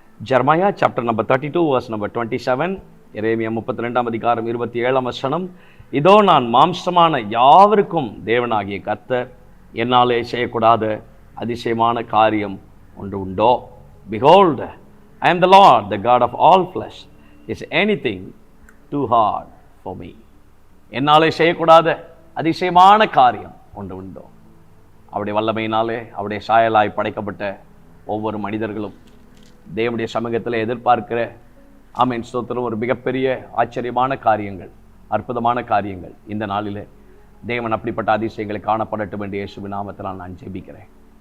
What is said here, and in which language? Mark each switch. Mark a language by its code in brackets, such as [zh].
[en] Jeremiah chapter number 32 verse number 27, [ta] எரேமியா 32 அதிகாரம் 27 வசனம். இதோ நான் மாம்சமான யாவருக்கும் தேவனாகிய கர்த்தர், என்னாலே செய்யக்கூடாத அதிசயமான காரியம் ஒன்று உண்டோ? [en] Behold, I am the Lord, the God of all flesh. Is anything too hard for me? [ta] என்னாலே செய்யக்கூடாத அதிசயமான காரியம் ஒன்று உண்டோ? அவருடைய வல்லமையினாலே அவருடைய சாயலாய் படைக்கப்பட்ட ஒவ்வொரு மனிதர்களும் தேவனுடைய சமூகத்தில் எதிர்பார்க்கிற ஆமென் ஸ்தோத்திரம் ஒரு மிகப்பெரிய ஆச்சரியமான காரியங்கள், அற்புதமான காரியங்கள் இந்த நாளிலே தேவன் அப்படிப்பட்ட அதிசயங்களை காணப்படட்டும் என்று இயேசுவின் நாமத்தினால் நான் ஜெபிக்கிறேன்.